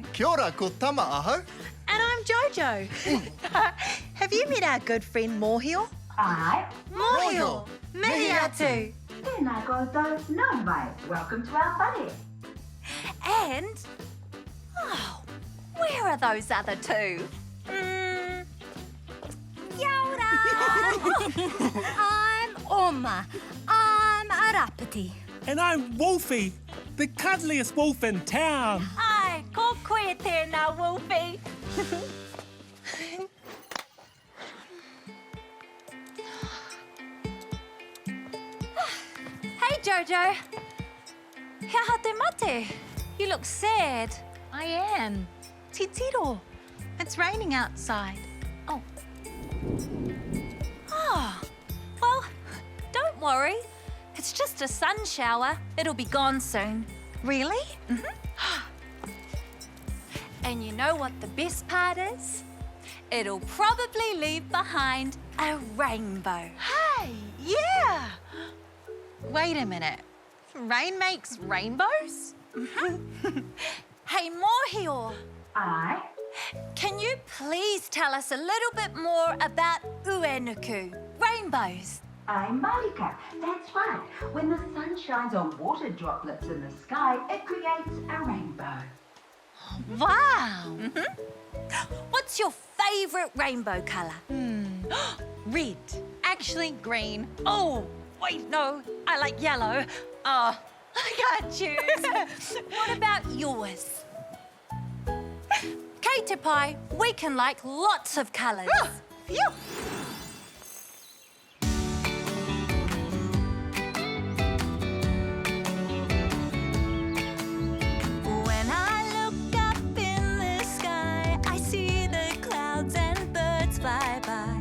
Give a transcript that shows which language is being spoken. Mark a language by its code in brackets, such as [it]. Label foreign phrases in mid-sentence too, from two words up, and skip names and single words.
[mi] Kia ora, ko Tama aho. [en] And I'm Jojo. Have you met our good friend Mōhio? [mi] Ai, Mōhio, mihi atu. tēnā koutou, nau mai. [en] Welcome to our whare. And, where are those other two? [mi] Kia ora. [en] I'm Oma. I'm a rapati. And I'm Wolfie, the cuddliest wolf in town. [mi] Ai, ko koe tēnā, Wolfie. Hey, Jojo. Kia ha te mate. [en] You look sad. I am. Titiro. It's raining outside. Oh, well, don't worry. It's just a sun shower. It'll be gone soon. Really? And you know what the best part is? It'll probably leave behind a rainbow. Hey, yeah. Wait a minute. Rain makes rainbows? Hey, Mōhio, [mi] Ai, [en] can you please tell us a little bit more about uenuku, rainbows? [mi] ai marika. [en] That's right. When the sun shines on water droplets in the sky, it creates a rainbow. Wow. What's your favourite rainbow colour? Red. Actually, green. Oh, wait, no. I like yellow. Oh, I can't choose. What about yours? [mi] Kei te pai, [en] we can like lots of colours. Phew. When I look up in the sky, I see the clouds and birds fly by.